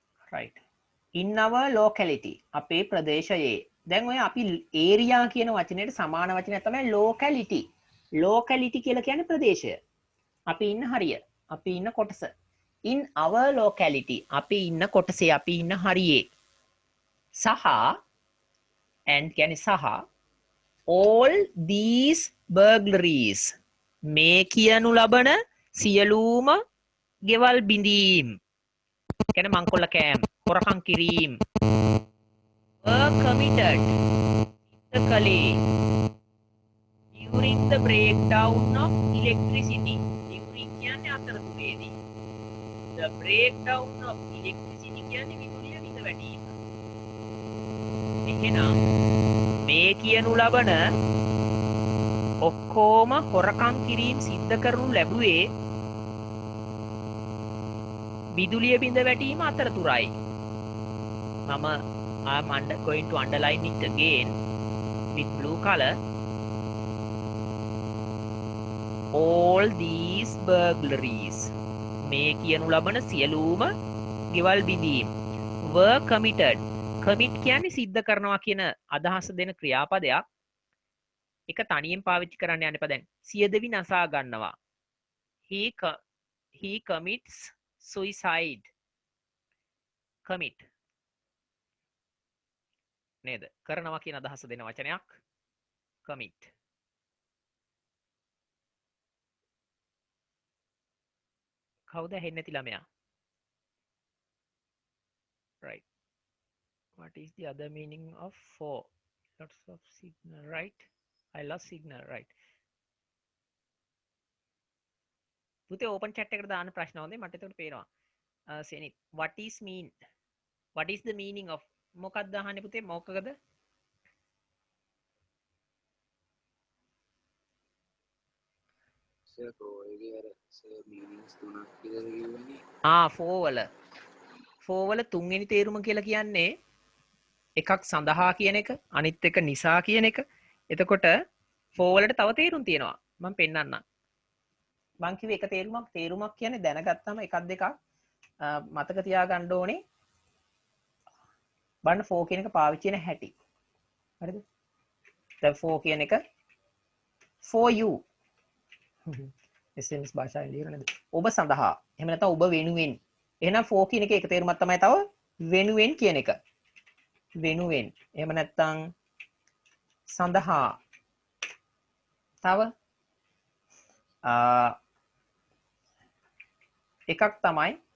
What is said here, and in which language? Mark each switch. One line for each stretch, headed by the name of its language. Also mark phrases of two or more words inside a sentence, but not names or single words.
English: right in our locality
Sinhala: අපේ ප්‍රදේශයේ දැන් ඔය අපි area කියන වචනයට සමාන වචනයක් තමයි
English: locality locality
Sinhala: කියලා කියන්නේ ප්‍රදේශය අපි ඉන්න හරිය අපි ඉන්න කොටස
English: in our locality
Sinhala: අපි ඉන්න කොටසේ අපි ඉන්න හරියේ සහ and කියන්නේ සහ
English: all these burglaries
Sinhala: මේ කියනු ලබන සියලුම ගෙවල් බිඳීම් කියන්නේ මංකොල්ල කෑම් හොරකම් කිරීම
English: were committed the kale during the breakdown of electricity during
Sinhala: කියන්නේ අතරතුරේදී
English: the breakdown of electricity
Sinhala: කියන්නේ විදුලිය විඳ වැටීම එහෙනම් මේ කියනු ලබන ඔක්කොම හොරකම් කිරීම සිද්ධ කරනු ලැබුවේ විදුලිය බිඳ වැටීම අතරතුරයි මම
English: I'm going to underline it again with blue color all these burglaries
Sinhala: මේ කියනු ලබන සියලුම ගෙවල් බිඳීම්
English: were committed
Sinhala: commit කියන්නේ සිද්ධ කරනවා කියන අදහස දෙන ක්‍රියාපදයක් එක තනියෙන් පාවිච්චි කරන්න යන්න එපා දැන් සියදවි නසා ගන්නවා
English: he commits suicide commit
Sinhala: නේද කරනවා කියන අදහස දෙන වචනයක්
English: commit
Sinhala: කවුද හෙන්නේ නැති ළමයා
English: right what is the other meaning of for lots of signal right I lost signal right
Sinhala: පුතේ
English: open chat
Sinhala: එකට දාන්න ප්‍රශ්න හොඳේ මට එතකොට පේනවා සෙනිත්
English: what is the meaning of
Sinhala: මොකක්ද අහන්නේ පුතේ මොකකද සර් ඔයගේ අර සර් මීනින්ග්ස් තුනක් කියලා කිව්වනේ for වල තුන්වෙනි තේරුම කියලා කියන්නේ එකක් සඳහා කියන එක අනිත් එක නිසා කියන එක එතකොට for වලට තව තේරුම් තියෙනවා මම පෙන්නන්නම් මං කිව්වේ එක තේරුමක් කියන්නේ දැනගත්තම එකක් දෙකක් මතක තියාගන්න ඕනේ බලන්න for කියන එක පාවිච්චි කරන හැටි හරිද දැන් for කියන එක
English: for you
Sinhala: SMS භාෂාවෙන් ලියන නේද ඔබ සඳහා එහෙම නැත්නම් ඔබ වෙනුවෙන් එහෙනම් for කියන එකේ එක තේරුමක් තමයි තව වෙනුවෙන් කියන එක වෙනුවෙන් එහෙම නැත්නම් සඳහා තව එකක් තමයි